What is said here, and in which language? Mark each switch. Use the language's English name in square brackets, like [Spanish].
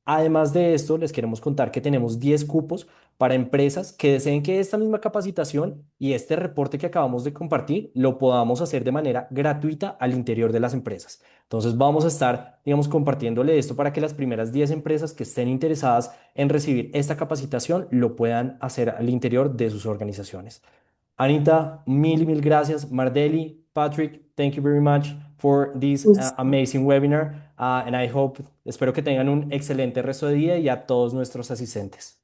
[Spanish] Además de esto, les queremos contar que tenemos 10 cupos para empresas que deseen que esta misma capacitación y este reporte que acabamos de compartir lo podamos hacer de manera gratuita al interior de las empresas. Entonces vamos a estar, digamos, compartiéndole esto para que las primeras 10 empresas que estén interesadas en recibir esta capacitación lo puedan hacer al interior de sus organizaciones. Anita, mil y mil gracias. [English] Mardeli, Patrick, thank you very much for this [Spanish] Pues, [English] amazing webinar. And I hope, [Spanish] espero que tengan un excelente resto de día y a todos nuestros asistentes.